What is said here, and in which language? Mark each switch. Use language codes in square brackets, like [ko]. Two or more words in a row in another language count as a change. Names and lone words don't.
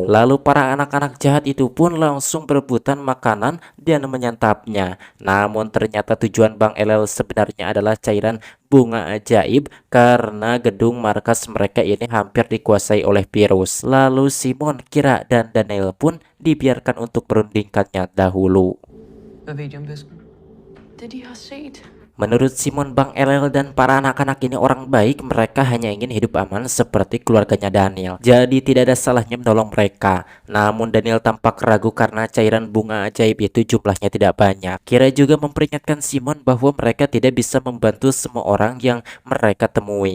[id] Lalu para anak-anak jahat itu pun langsung berebutan makanan dan menyantapnya. Namun ternyata tujuan Bang Elel sebenarnya adalah cairan bunga ajaib karena gedung markas mereka ini hampir dikuasai oleh virus. Lalu Simon, Kira, dan Daniel pun dibiarkan untuk merundingkannya dahulu. [da] Det de har set. [id] Menurut Simon, Bang Elel dan para anak-anak ini orang baik, mereka hanya ingin hidup aman seperti keluarganya Daniel. Jadi tidak ada salahnya menolong mereka. Namun Daniel tampak ragu karena cairan bunga ajaib itu jumlahnya tidak banyak. Kira juga memperingatkan Simon bahwa mereka tidak bisa membantu semua orang yang mereka temui.